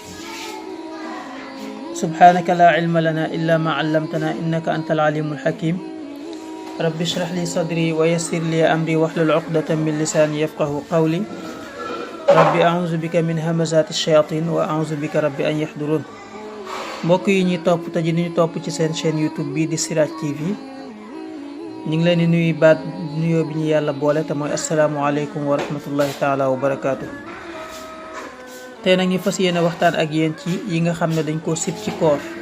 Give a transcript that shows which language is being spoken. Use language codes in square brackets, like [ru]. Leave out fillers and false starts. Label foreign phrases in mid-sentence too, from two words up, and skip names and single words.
[ar] سبحانك لا علم لنا إلا ما علمتنا إنك أنت العليم الحكيم. رب اشرح لي صدري ويسر لي أمري واحلل عقدة من لساني يفقه قولي. رب أعوذ بك من همزات الشياطين وأعوذ بك رب أن يحضرون. [wo] mbokk yi ñuy topp te ji ñu topp ci seen chaîne YouTube bii di Siraj TV, ñu ngi leen di nuyu baat nuyoo bi ñu yàlla boole te mooy [ar] السلام عليكم ورحمة الله تعالى وبركاته. [wo] tey nag ñu fas yéene waxtaan ak yéen ci yi nga xam ne dañ koo sib ci koor.